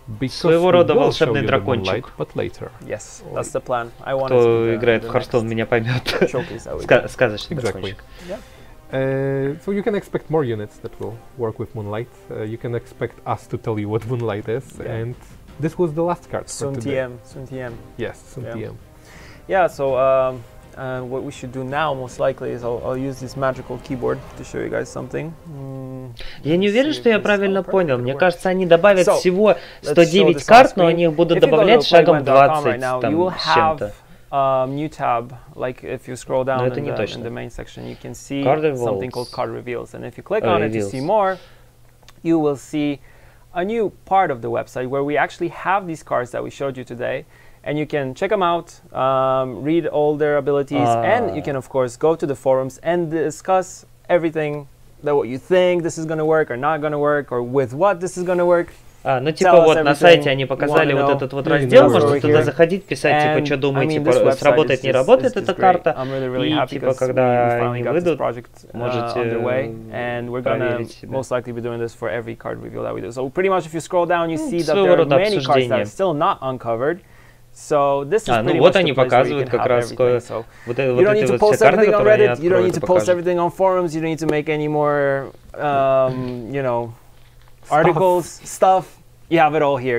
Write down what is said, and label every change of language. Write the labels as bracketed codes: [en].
[ru] Своего рода волшебный дракончик. [en] Yes, that's the plan. [ru] Кто играет в Hearthstone, меня поймет. Сказочный дракончик. [en] So you can expect more units that will work with Moonlight. You can expect us to tell you what Moonlight is, and this was the last card for today. Soon TM. Yes, soon TM. Yeah, so what we should do now, most likely, is I'll use this magical keyboard to show you guys something. [ru] Я не уверен, что я правильно понял. Мне кажется, они добавят всего 109 карт, но они их будут добавлять шагом 20 там, с чем-то. [en] New tab, like if you scroll down in the main section, you can see something called card reveals, and if you click on it to see more, you will see a new part of the website where we actually have these cards that we showed you today, and you can check them out, read all their abilities, and you can of course go to the forums and discuss everything, that what you think this is going to work or not going to work, or with what this is going to work. [ru] Ну типа вот на сайте они показали вот этот вот раздел, можете туда заходить, писать типа, что думаете, сработает, не работает эта карта, и типа когда они выйдут, можете проверить себя. [en] Most likely be doing this for every card reveal that we do. So pretty much if you scroll down, you see that there are many cards that are still not uncovered. So this is pretty much the place where you can have everything. So you don't need to post everything on Reddit, you don't need to post everything on forums, you don't need to make any more, you know, articles, stuff. You have it all here.